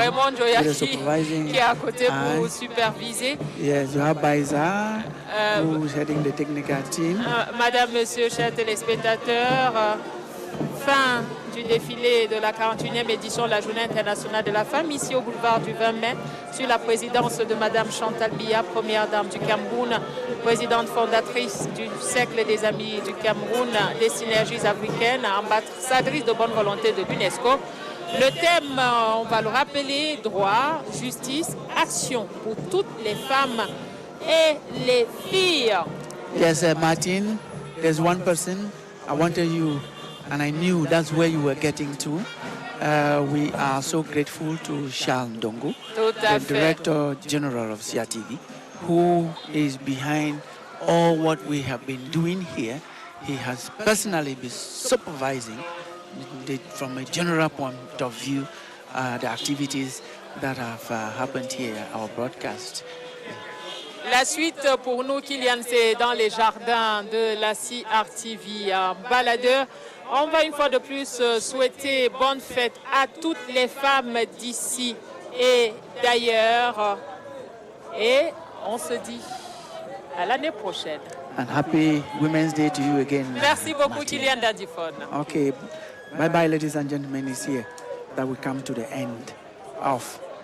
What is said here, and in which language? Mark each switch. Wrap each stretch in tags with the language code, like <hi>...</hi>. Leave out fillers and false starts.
<fr>Raymond Joya qui est à côté pour superviser.</fr> <en>Yes, you have Baiza, who is heading the technical team.</en> <fr>Madame, Monsieur, chers téléspectateurs, fin du défilé de la 41e édition de la Journée internationale de la femme, ici au boulevard du 20 mai, sur la présidence de Madame Chantal Biya, première dame du Cameroun, présidente fondatrice du Cercle des Amis du Cameroun, des synergies africaines, ambassadrice de bonne volonté de l'UNESCO. Le thème, on va le rappeler, droit, justice, action pour toutes les femmes et les filles.</fr> <en>Yes, Martin, there's one person I wanted you, and I knew that's where you were getting to. We are so grateful to Charles Ndongo, the Director General of CRTV, who is behind all what we have been doing here. He has personally been supervising from a general point of view, the activities that have happened here, our broadcast.</en> <fr>La suite pour nous, Kylian, c'est dans les jardins de la CRTV baladeur. On va une fois de plus souhaiter bonne fête à toutes les femmes d'ici et d'ailleurs. Et on se dit à l'année prochaine.</fr> <en>And happy Women's Day to you again.</en> <fr>Merci beaucoup, Martin. Kylian Dadifon.</fr> <en>Okay. Bye-bye, ladies and gentlemen. It's here that we come to the end of.</en>